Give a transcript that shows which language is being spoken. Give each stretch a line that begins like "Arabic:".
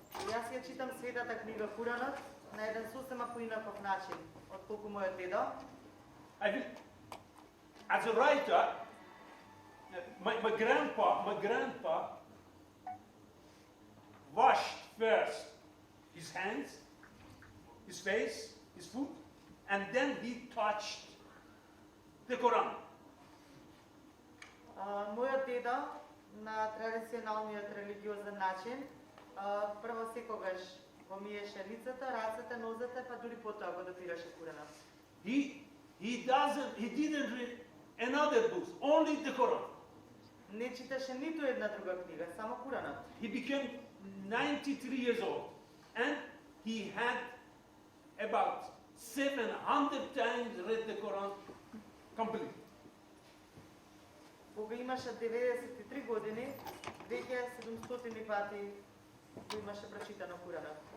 Macedonian: Јас ја читам светата книга Куранот на еден сосема поинаков начин отколку мојот дедо.
English: As a writer, my grandpa washed first his hands, his face, his foot, and then he touched the Quran.
Macedonian: Мојот дедо на традиционалниот религиозен начин прво секогаш го миеше лицето, рацете, нозете, па дури потоа го допираше Куранот.
English: He didn't read another book, only the Quran.
Macedonian: Не читаше ниту една друга книга, само Куранот.
English: He became 93 years old, and he had about 700 times read the Quran completely.
Macedonian: Кога имаше 93 години, веќе 700 пати го имаше прочитано Куранот.